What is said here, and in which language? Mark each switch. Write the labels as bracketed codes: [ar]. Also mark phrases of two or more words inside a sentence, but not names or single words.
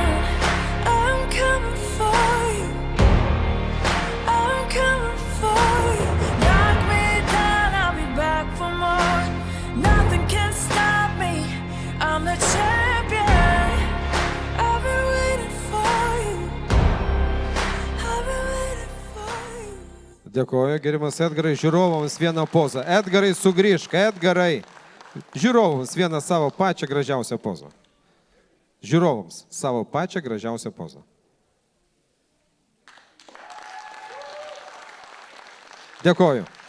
[en] I'm coming for you. I'm coming for you. Knock me down, I'll be back for more. Nothing can stop me. I'm the champion. I've been waiting for you. I've been waiting for you. [lt] Dėkoju, gerimas Edgarai, žiūrovams vieną pozą. Edgarai, sugrįžk, Edgarai. Žiūrovams vieną savo pačią gražiausią pozą. Žiūrovams savo pačią gražiausią pozą. Dėkoju.